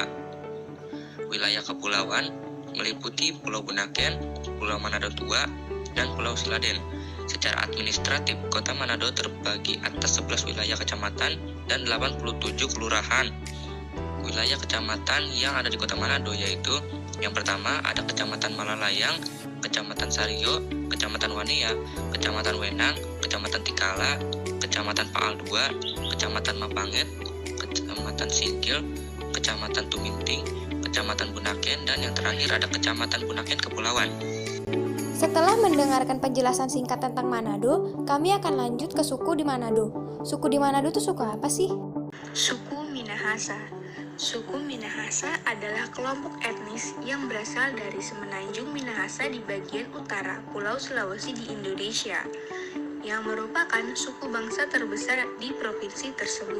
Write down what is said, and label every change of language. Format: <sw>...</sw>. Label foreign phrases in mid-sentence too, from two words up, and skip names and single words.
<id>Wilayah kepulauan meliputi Pulau Bunaken, Pulau Manado Tua, dan Pulau Siladen. Secara administratif, kota Manado terbagi atas 11 wilayah kecamatan dan 87 kelurahan. Wilayah kecamatan yang ada di kota Manado yaitu yang pertama ada Kecamatan Malalayang, Kecamatan Sario, Kecamatan Wanea, Kecamatan Wenang, Kecamatan Tikala, Kecamatan Paal II, Kecamatan Mapanget, Kecamatan Singkil, Kecamatan Tuminting, Kecamatan Bunaken, dan yang terakhir ada Kecamatan Bunaken Kepulauan. Setelah mendengarkan penjelasan singkat tentang Manado, kami akan lanjut ke suku di Manado. Suku di Manado itu suku apa sih? Suku Minahasa. Suku Minahasa adalah kelompok etnis yang berasal dari semenanjung Minahasa di bagian utara Pulau Sulawesi di Indonesia, yang merupakan suku bangsa terbesar di provinsi tersebut.</id>